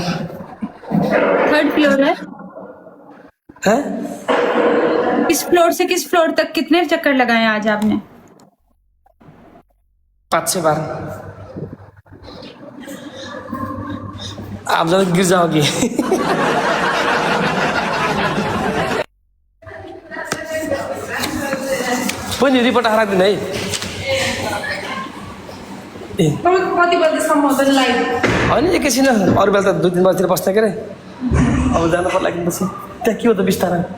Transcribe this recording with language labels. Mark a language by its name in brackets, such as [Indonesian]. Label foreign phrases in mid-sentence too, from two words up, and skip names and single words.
[Hindi] 3rd फ्लोर है। हैं? इस फ्लोर से किस फ्लोर तक कितने चक्कर लगाए आज आपने? 5-6 बार। आप ज़्यादा गिर जाओगी। [Nepali] पनि रिपोर्ट हराइदिनु है। ए कति बजेसम्म होइन एकैछिन, अरू बेला त 2-3 बजीतिर बस्ने के अरे। अब जानु पर्ला एकदिनपछि। त्यहाँ के हो त बिस्तारा?